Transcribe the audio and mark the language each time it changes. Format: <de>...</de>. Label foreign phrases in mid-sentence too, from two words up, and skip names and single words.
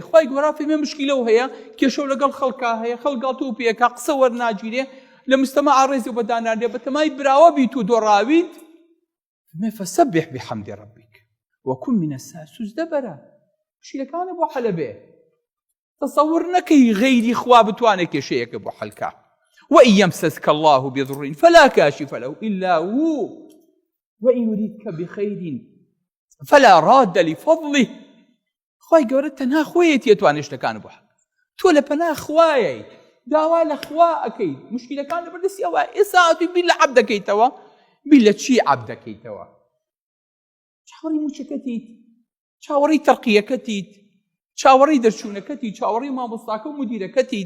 <ckb>خوای گەورە فەرمێ مشکیلەو هەیە، کێشەو لەگەڵ خەڵکا هەیە، خەڵگا تۆ پێکا قسە وەرناگیرێ، لە مجتەمەعا ڕێزی و بەداناندێ، بەتەمای براوە بیت و دۆڕاویت.</ckb> <ar>فەرمێ فەسەبح بحەمدی ڕەبیک وەکن منە الساجدین.</ar> <ckb>سوزدە بەرە مشکیلەکانە بۆ حەلە بێ. تەسەوور نەکەی غەیری خوا بتوانێت کێشەیەکە بۆ حەلکا.</ckb> <ar>وَإِن يَمْسَسْكَ اللَّهُ بِضُرٍّ فَلَا كَاشِفَ لَهُ إِلَّا هُوَ وَإِن يُرِدْكَ بِخَيْرٍ فَلَا رَادَّ لِفَضْلِهِ.</ar> <ckb>خوای گەورە تەنها خۆیەتی ئەتوانێت شتەکان بۆ حەل. تۆ لە پەناه خوایەی، داوا لە خوا ئەکەیت، مشکیلەکان لەبەردەستی ئەوە. ئێستا هاتووی بیر لە عەبدەکەیتەوە، بیر لە چی عەبدەکەیتەوە؟ چاوەڕی موچەکەتیت، چاوەڕی تەرقیەکەتیت، چاوەڕی دەرچوونەکەتی، چاوەڕی مامۆستاکە و مدیرەکەتیت.</ckb>